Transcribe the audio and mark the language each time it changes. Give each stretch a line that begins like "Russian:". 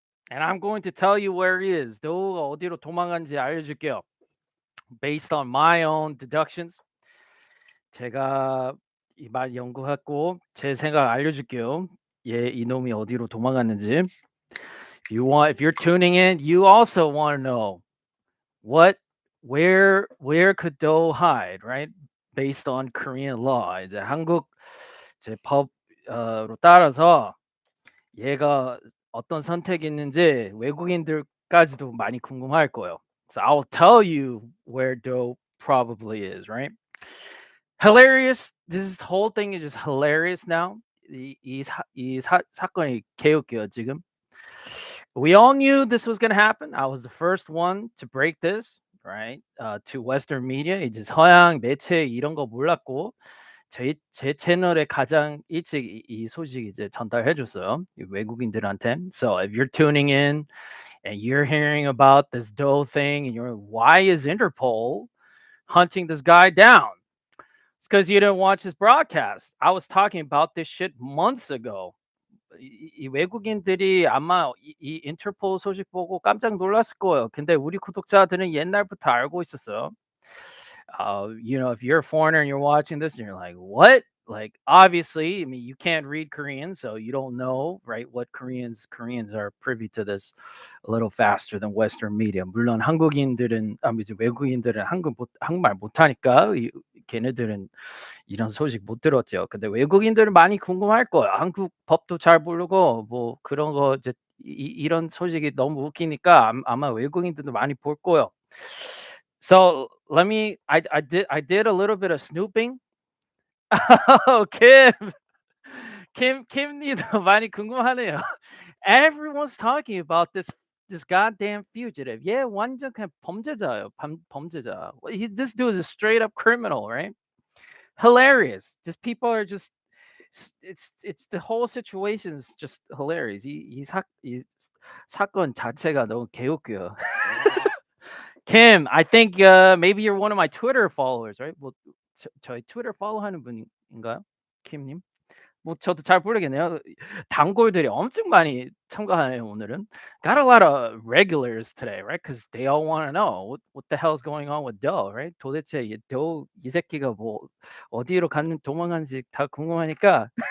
English: And I'm going to tell you where he is.
Korean: Do가 어디로 도망간지 알려줄게요.
English: Based on my own deductions.
Korean: 제가 이 말 연구했고 제 생각 알려줄게요. 이놈이 어디로 도망갔는지.
English: If you're tuning in, you also want to know where could Do hide, right? Based on Korean law.
Korean: 이제 한국 제 법으로 따라서 얘가 어떤 선택이 있는지 외국인들까지도 많이 궁금할 거예요.
English: So I'll tell you where Do probably is, right? Hilarious. This whole thing is just hilarious now.
Korean: 사건이 개웃겨요 지금.
English: We all knew this was gonna happen. I was the first one to break this, right? To Western media.
Korean: 이제 서양 매체 이런 거 몰랐고 제 채널에 가장 일찍 이 소식 이제 전달해 줬어요. 이 외국인들한테.
English: So if you're tuning in and you're hearing about this Doe thing and you're why is Interpol hunting this guy down? It's because you didn't watch his broadcast. I was talking about this shit months ago.
Korean: 이 외국인들이 아마 이 인터폴 소식 보고 깜짝 놀랐을 거예요. 근데 우리 구독자들은 옛날부터 알고 있었어요.
English: If you're a foreigner and you're watching this and you're like, what? Like, obviously, I mean, you can't read Korean, so you don't know, right? What Koreans are privy to this a little faster than Western media.
Korean: 물론 이제 외국인들은 한국말 못하니까 걔네들은 이런 소식 못 들었죠. 근데 외국인들은 많이 궁금할 거예요. 한국 법도 잘 모르고 뭐 그런 거 이제 이런 소식이 너무 웃기니까 아마 외국인들도 많이 볼 거예요.
English: So I did a little bit of snooping.
Korean: Oh, Kim님도 많이 궁금하네요.
English: Everyone's talking about this goddamn fugitive.
Korean: Yeah, 완전 그냥 범죄자예요. 범죄자.
English: This dude is a straight up criminal, right? Hilarious. Just people are just it's the whole situation is just hilarious.
Korean: 이 사건 자체가 너무 개웃겨요.
English: Kim, I think maybe you're one of my Twitter followers, right?
Korean: 뭐 저희 트위터 팔로우하는 분인가요? 킴님? 뭐 저도 잘 모르겠네요. 단골들이 엄청 많이 참가하네요 오늘은.
English: Got a lot of regulars today, right? Because they all want to know what the hell's going on with Doe, right?
Korean: 도대체 이 새끼가 뭐 어디로 도망간지 다 궁금하니까.